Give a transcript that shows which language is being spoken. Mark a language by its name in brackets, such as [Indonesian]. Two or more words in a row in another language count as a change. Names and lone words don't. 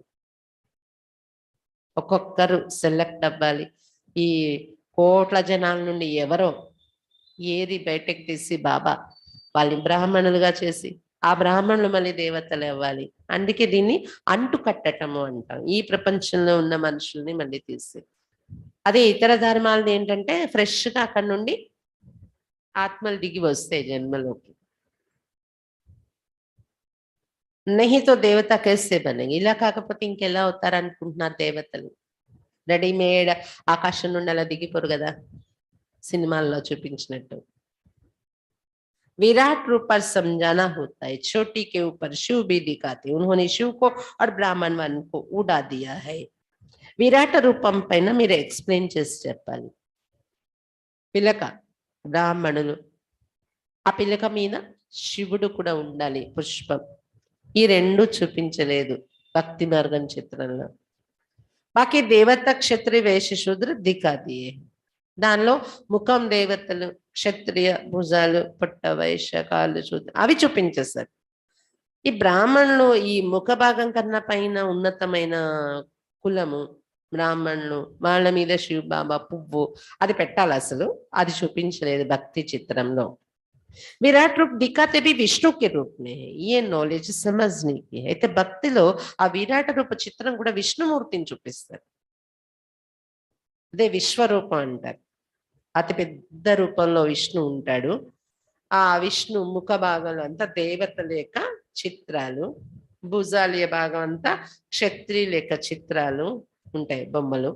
[Telugu] ఒక్కొక్కరు సెలెక్ట్ అవ్వాలి, ఈ కోట్ల జనాల నుండి ఎవరో ఏది బయటకు తీసి బాబా వాళ్ళని బ్రాహ్మణులుగా చేసి ఆ బ్రాహ్మణులు మళ్ళీ దేవతలు అవ్వాలి। అందుకే దీన్ని అంటు కట్టటము అంటాం, ఈ ప్రపంచంలో ఉన్న మనుషుల్ని మళ్ళీ తీసి। అదే ఇతర ధర్మాలది ఏంటంటే ఫ్రెష్గా అక్కడ నుండి ఆత్మలు దిగి వస్తాయి జన్మలోకి। [Hindi] नहीं तो देवता कैसे बनेंगे, [Telugu] ఇలా కాకపోతే ఇంకెలా అవుతారు అనుకుంటున్నారు దేవతలు। రెడీమేడ్ ఆకాశం నుండి అలా దిగిపోరు కదా సినిమాల్లో చూపించినట్టు। [Hindi] विराट रूप पर समझाना होता है, छोटी के ऊपर शिव भी दिखाते, उन्होंने शिव को और ब्राह्मण वन को उड़ा दिया है। [Telugu] విరాట రూపం పైన మీరు ఎక్స్ప్లెయిన్ చేసి చెప్పాలి। పిలక బ్రాహ్మణులు, ఆ పిలక మీద శివుడు కూడా ఉండాలి, పుష్పం, ఈ రెండు చూపించలేదు భక్తి మార్గం చిత్రంలో। [Hindi] बाकी देवता क्षत्रिय वैश्य शूद्र दिखा दिए, [Telugu] దానిలో ముఖం దేవతలు, క్షత్రియ భుజాలు, పొట్ట వైశ్య కాళ్ళు శూద్ర అవి చూపించేస్తారు। ఈ బ్రాహ్మణులు ఈ ముఖ భాగం కన్నా పైన ఉన్నతమైన కులము బ్రాహ్మణులు, వాళ్ళ మీద శివ బాబా పువ్వు అది పెట్టాలి, అసలు అది చూపించలేదు భక్తి చిత్రంలో। [Hindi] विराट रूप दिखाते भी విష్ణు के रूप में है, ये नॉलेज समझने की है। [Telugu] అయితే భక్తిలో ఆ విరాట రూప చిత్రం కూడా విష్ణుమూర్తిని చూపిస్తారు, అదే విశ్వరూపం అంటారు। అతి పెద్ద రూపంలో విష్ణు ఉంటాడు, ఆ విష్ణు ముఖ భాగంలో అంతా దేవతల యొక్క చిత్రాలు, భుజాల భాగం అంతా క్షత్రియుల యొక్క చిత్రాలు ఉంటాయి, బొమ్మలు।